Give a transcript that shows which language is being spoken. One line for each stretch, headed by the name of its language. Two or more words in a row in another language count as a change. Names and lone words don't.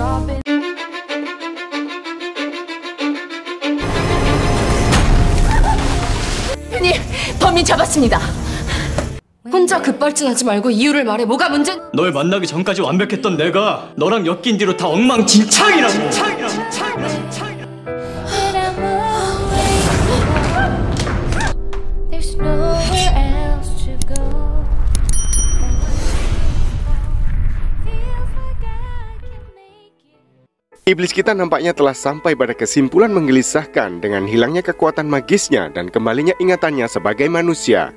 Korean: 흔히 범인 잡았습니다. 혼자 급발진하지 말고 이유를 말해. 뭐가 문제? 널 만나기 전까지 완벽했던 내가 너랑 엮인 뒤로 다 엉망진창이라고.
Indonesian: Iblis kita nampaknya telah sampai pada kesimpulan menggelisahkan dengan hilangnya kekuatan magisnya dan kembalinya ingatannya sebagai manusia.